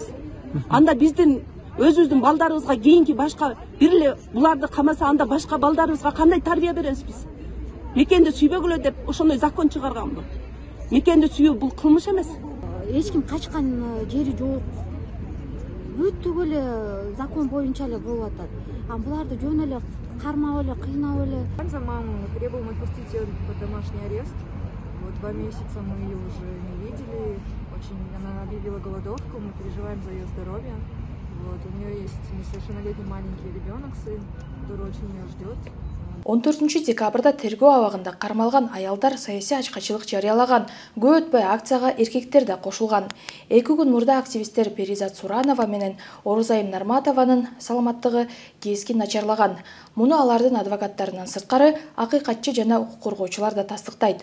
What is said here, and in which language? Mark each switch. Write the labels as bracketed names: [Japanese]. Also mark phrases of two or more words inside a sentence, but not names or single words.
[Kyrgyz] Анда биздин өзүбүздүн балдарыбызга кийинки башка бир эле буларды камаса анда башка балдарыбызга кандай тарбия беребиз биз? Мекенди сүйбөгүлө деп ошондой закон чыгарганбы? Мекенди сүйүү бул кылмыш эмес. Эч ким качкан жери жок. Бүттүк эле закон боюнча эле болуп атат. Буларды жөн эле кармап эле, кыйнап эле. [Russian] За маму требуем отпустить ее под домашний арест. Вот 2 месяца мы ее уже не видели. Очень она объявила голодовку, мы переживаем за ее здоровье. Вот у нее есть несовершеннолетний маленький ребенок, сын, который очень ее ждет. [Kyrgyz] 14 декабрда тергөө абагында кармалган аялдар саясий ачкачылык жарыялаган. Көп өтпөй акцияга эркектер да кошулган. 2 күн мурда активисттер Перизат Суранова менен Орузайым Нарматованын саламаттыгы кескин начарлаган. Муну алардын адвокаттарынан сырткары акыйкатчы жана укук коргоочулар да тастыктайт.